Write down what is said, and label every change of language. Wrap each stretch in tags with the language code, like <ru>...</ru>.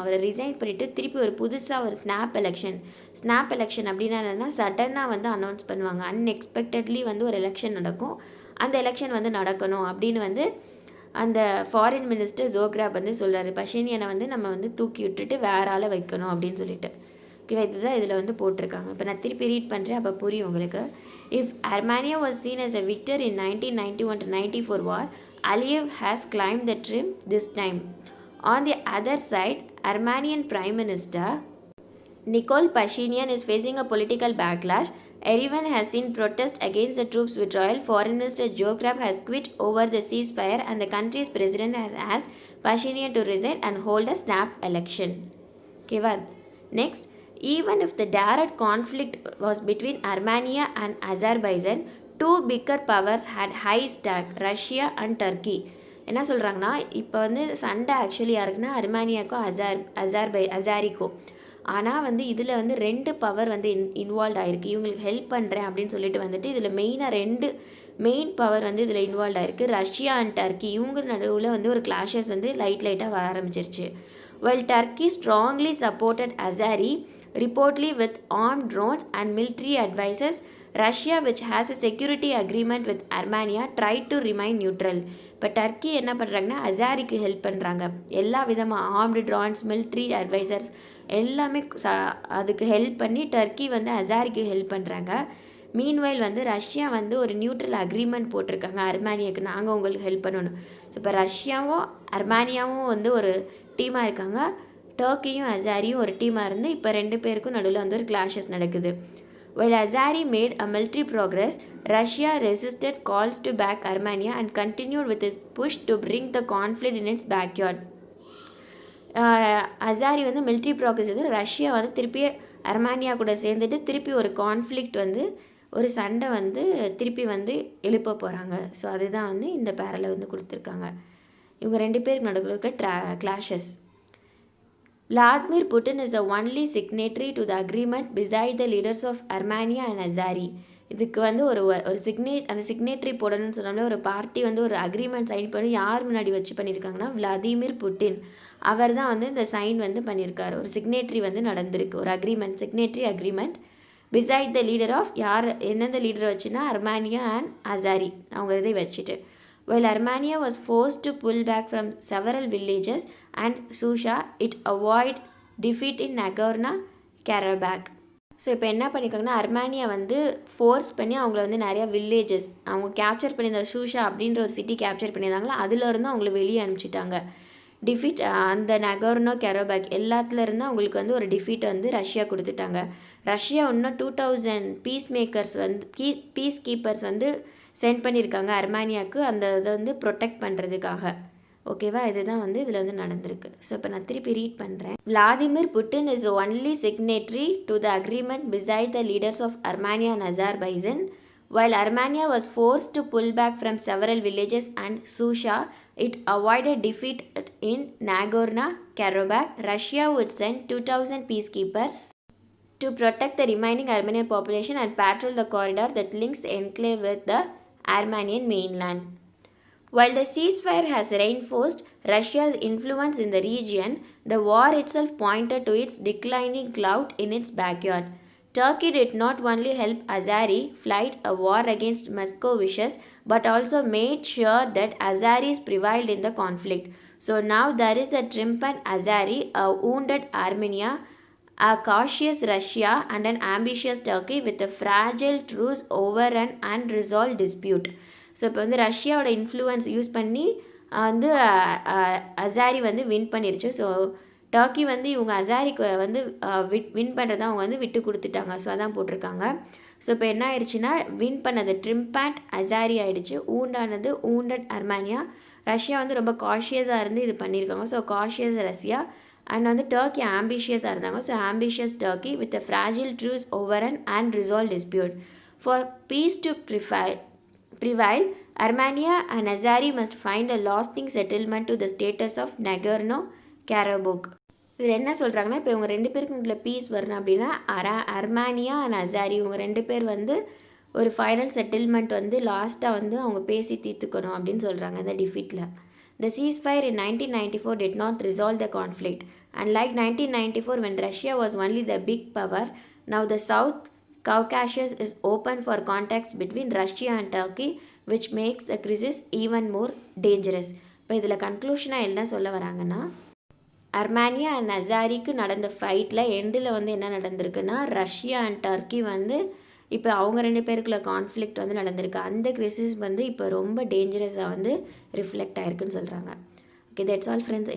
<ta>அவரை ரிசைன் பண்ணிவிட்டு திருப்பி ஒரு புதுசாக ஒரு ஸ்னாப் எலெக்ஷன் அப்படின்னா என்னென்னா சடனாக வந்து அனௌன்ஸ் பண்ணுவாங்க. அன்எக்ஸ்பெக்டட்லி வந்து ஒரு எலெக்ஷன் நடக்கும். அந்த எலெக்ஷன் வந்து நடக்கணும் அப்படின்னு வந்து அந்த ஃபாரின் மினிஸ்டர் ஜோக்ராப் வந்து சொல்கிறாரு. பஷினியனை வந்து நம்ம வந்து தூக்கி விட்டுட்டு வேற ஆளை வைக்கணும் அப்படின்னு சொல்லிட்டு. ஓகேவா. இதுதான் இதில் வந்து போட்டிருக்காங்க. இப்போ நான் திருப்பி ரீட் பண்ணுறேன், அப்போ புரியும் உங்களுக்கு.</ta> <en>If Armenia was seen as a victor in 1991 to 94 war, Aliyev has climbed the trim this time. On the other side, Armenian Prime Minister Nikol Pashinyan is facing a political backlash. Everyone has seen protests against the troops withdrawal. Foreign Minister Jokrab has quit over the ceasefire and the country's president has asked Pashinyan to resign and hold a snap election. Okay, next, even if the direct conflict was between Armenia and Azerbaijan, two bigger powers had high stake, Russia and Turkey.</en> <ta>என்ன சொல்கிறாங்கன்னா இப்போ வந்து சண்டை actually யாருக்குன்னா அர்மேனியாக்கும் அசாரிக்கும். ஆனால் வந்து இதில் வந்து 2 பவர் வந்து இன்வால்வ் ஆகிருக்கு. இவங்களுக்கு ஹெல்ப் பண்ணுறேன் அப்படின்னு சொல்லிட்டு வந்துட்டு இதில் மெயினாக 2 மெயின் பவர் வந்து இதில் இன்வால்வ் ஆகிருக்கு, ரஷ்யா அண்ட் டர்க்கி. இவங்க நடுவில் வந்து ஒரு கிளாஷஸ் வந்து லைட்டாக வர ஆரம்பிச்சிருச்சு.</ta> <en>While Turkey strongly supported Azari, reportedly with armed drones and military advisors, Russia, which has a security agreement with Armenia, tried to remain neutral.</en> <ta>இப்போ டர்க்கி என்ன பண்ணுறாங்கன்னா அசாரிக்கு ஹெல்ப் பண்ணுறாங்க. எல்லா விதமாக ஆர்ம்டு ட்ரோன்ஸ், மிலிட்ரி அட்வைசர்ஸ் எல்லாமே அதுக்கு ஹெல்ப் பண்ணி Turkey வந்து அசாரிக்கு ஹெல்ப் பண்ணுறாங்க. மீன்வைல் வந்து ரஷ்யா வந்து ஒரு நியூட்ரல் அக்ரிமெண்ட் போட்டிருக்காங்க அர்மேனியாவுக்கு, நாங்கள் உங்களுக்கு ஹெல்ப் பண்ணணும். ஸோ இப்போ ரஷ்யாவும் அர்மேனியாவும் வந்து ஒரு டீமாக இருக்காங்க, டர்க்கியும் அசாரியும் ஒரு டீமாக இருந்து இப்போ 2 பேருக்கும் நடுவில் வந்து ஒரு கிளாஷஸ் நடக்குது.</ta> <en>While Azari made a military progress, Russia resisted calls to back Armenia and continued with its push to bring the conflict in its backyard.</en> <ta>Azhari வந்து மிலிட்ரி ப்ராக்ரஸ் வந்து ரஷ்யா வந்து திருப்பி அர்மேனியா கூட சேர்ந்துட்டு திருப்பி ஒரு கான்ஃப்ளிக்ட் வந்து ஒரு சண்டை வந்து திருப்பி வந்து எழுப்ப போகிறாங்க. ஸோ அதுதான் வந்து இந்த பேரில் வந்து கொடுத்துருக்காங்க. இவங்க 2 பேருக்கு நடுவில் இருக்க clashes.</ta> <en>Vladimir Putin is the only signatory to the agreement beside the leaders of Armenia and Azari.</en> <ta>இதுக்கு வந்து ஒரு அந்த சிக்னேட்ரி போடணும்னு சொன்னாலே ஒரு பார்ட்டி வந்து ஒரு அக்ரிமெண்ட் சைன் பண்ணி யார் முன்னாடி வச்சு பண்ணியிருக்காங்கன்னா விளாடிமிர் புட்டின். அவர் தான் வந்து இந்த சைன் வந்து பண்ணியிருக்காரு. ஒரு சிக்னேட்ரி வந்து நடந்திருக்கு, ஒரு agreement,</ta> <en>signatory agreement beside the leader of</en> <ta>யார் எந்தெந்த லீடரை வச்சுன்னா அர்மேனியா அண்ட் அசாரி அவங்க இதை வச்சுட்டு. While Armenia was forced to pull back from several villages and Susha, it avoided defeat in Nagorno-Karabakh. So இப்போ என்ன பண்ணியிருக்காங்கன்னா அர்மேனியா வந்து ஃபோர்ஸ் பண்ணி அவங்கள வந்து நிறையா வில்லேஜஸ் அவங்க கேப்சர் பண்ணியிருந்த சூஷா அப்படின்ற ஒரு சிட்டி கேப்சர் பண்ணியிருந்தாங்களா, அதிலேருந்து அவங்கள வெளியே அனுப்பிச்சிட்டாங்க. டிஃபீட் அந்த நகோர்னோ கரோபாக் எல்லாத்துலேருந்து அவங்களுக்கு வந்து ஒரு டிஃபீட் வந்து ரஷ்யா கொடுத்துட்டாங்க. ரஷ்யா இன்னும் 2000 பீஸ் மேக்கர்ஸ் வந்து பீஸ் கீப்பர்ஸ் வந்து சென்ட் பண்ணியிருக்காங்க அர்மேனியாவுக்கு, அந்த இதை வந்து ப்ரொடெக்ட் பண்ணுறதுக்காக. ஓகேவா, இதுதான் வந்து இதில் வந்து நடந்திருக்கு. ஸோ இப்போ நான் திருப்பி ரீட் பண்ணுறேன்.</ta> <en>Vladimir Putin is the only signatory to the agreement beside the leaders of Armenia and Azerbaijan. While Armenia was forced to pull back from several villages and Susha, it avoided defeat in Nagorno-Karabakh. Russia would send 2000 peacekeepers to protect the remaining Armenian population and patrol the corridor that links the enclave with the Armenian mainland. While the ceasefire has reinforced Russia's influence in the region, the war itself pointed to its declining clout in its backyard. Turkey did not only help Azari fight a war against Moscow wishes, but also made sure that Azaris prevailed in the conflict. So now there is a triumphant Azari, a wounded Armenia, a cautious Russia, and an ambitious Turkey with a fragile truce over an unresolved dispute.</en> <ta>So இப்போ வந்து ரஷ்யாவோட influence use பண்ணி வந்து Azhari வந்து win பண்ணிருச்சு. So Turkey வந்து இவங்க அசாரிக்கு வந்து வின் பண்ணுறதை அவங்க வந்து விட்டு கொடுத்துட்டாங்க. ஸோ அதான் போட்டிருக்காங்க. ஸோ இப்போ என்ன ஆயிடுச்சுன்னா வின் பண்ணது ட்ரிம்பேண்ட் அசாரி ஆகிடுச்சு, ஊண்டானது ஊண்டட் அர்மேனியா. ரஷ்யா வந்து ரொம்ப காஷியஸாக இருந்து இது பண்ணியிருக்காங்க. ஸோ காஷியஸ் ரஷ்யா அண்ட் வந்து டர்க்கி ஆம்பிஷியஸாக இருந்தாங்க.</ta> <en>So ambitious Turkey with a fragile truce over and unresolved dispute. For peace to prevail, Armenia and Azari must find a lasting settlement to the status of Nagorno-Karabakh.</en> <ta>இதில் என்ன சொல்கிறாங்கன்னா, இப்போ இவங்க 2 பேருக்கு உள்ள piece வரணும் அப்படின்னா அர்மேனியா அண்ட் அசாரி இவங்க 2 பேர் வந்து ஒரு ஃபைனல் செட்டில்மெண்ட் வந்து லாஸ்ட்டாக வந்து அவங்க பேசி தீர்த்துக்கணும் அப்படின்னு சொல்கிறாங்க இந்த டிஃபீட்டில்.</ta> <en>The ceasefire in 1994 did not resolve the conflict. Unlike 1994 when Russia was only the big power, now the South Caucasus is open for contacts between Russia and Turkey, which makes the crisis even more dangerous.</en> <ta>இப்போ இதில் கன்க்ளூஷனாக என்ன சொல்ல வராங்கன்னா, Armenia and அசாரிக்கு நடந்த ஃபைட்டில் எண்டில் வந்து என்ன நடந்திருக்குன்னா Russia and Turkey வந்து இப்போ அவங்க 2 பேருக்குள்ள கான்ஃப்ளிக்ட் வந்து நடந்திருக்கு. அந்த கிரிசிஸ் வந்து இப்போ ரொம்ப டேஞ்சரஸாக வந்து ரிஃப்ளெக்ட் ஆகிருக்குன்னு சொல்கிறாங்க. Okay,</ta> <en>That's all friends.</en>